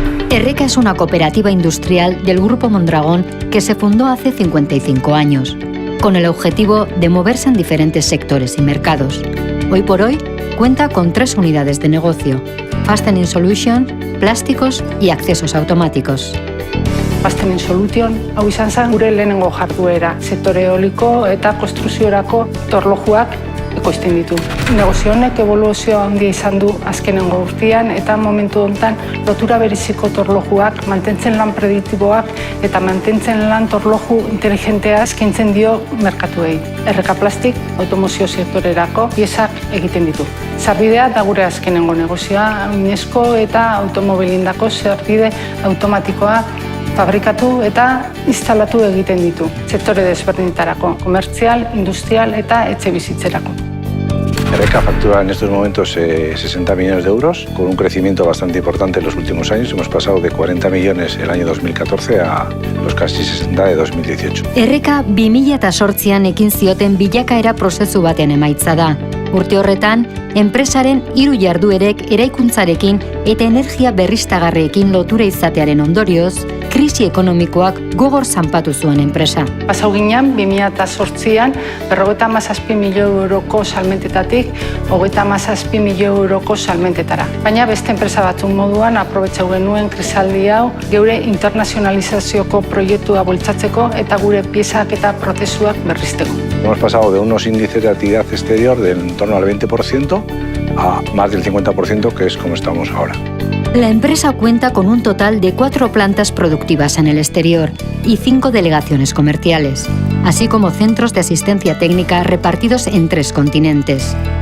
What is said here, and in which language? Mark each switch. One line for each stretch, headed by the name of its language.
Spanish: Erreka es una cooperativa industrial del Grupo Mondragón que se fundó hace 55 años, con el objetivo de moverse en diferentes sectores y mercados. Hoy por hoy cuenta con 3 unidades de negocio: Fastening Solution, plásticos y accesos automáticos.
Basque: Fastening Solution, hau izan zen gure lehenengo jarduera, sektore eoliko eta konstruziorako torlojuak ekoizten ditu. Negozio honek eboluzio handia izan du azkenengo urtean eta momentu honetan lotura bereziko torlojuak, mantentzen lan prediktiboak eta mantentzen lan torloju inteligentea eskaintzen dio merkatuei. Erreka Plastik automozio sektorerako piezak egiten ditu. Sarbidea da gure azkenengo negozioa, oinezko eta automobilindako sarbide automatikoa fabrikatu eta instalatu egiten ditu, sektore desberdinetarako, komertzial, industrial eta etxe bizitzerako.
Spanish: Erreka factura en estos momentos 60 millones de euros, con un crecimiento bastante importante en los últimos años. Hemos pasado de 40 millones el año 2014 a los casi 60 de 2018.
Basque: Erreka 2008an ekin zioten bilakaera prozesu baten emaitza da. Urte horretan, enpresaren 3 jarduerek eraikuntzarekin eta energia berriztagarriekin lotura izatearen ondorioz, krisi ekonomikoak gogor zanpatu zuen enpresa. Pasau ginen, 2008an, 57 milioi euroko salmentetatik, 37 milioi euroko salmentetara. Baina beste enpresa batzuk moduan, aprobetxau genuen krisaldi hau, geure internazionalizazioko proiektua bultzatzeko eta gure piezak eta prozesuak berrizteko.
Spanish: Hemos pasado de unos índices de actividad exterior de en torno al 20% a más del 50%, que es como estamos ahora. La empresa cuenta con un total de 4 plantas productivas en el exterior y 5 delegaciones comerciales, así como centros de asistencia técnica repartidos en 3 continentes.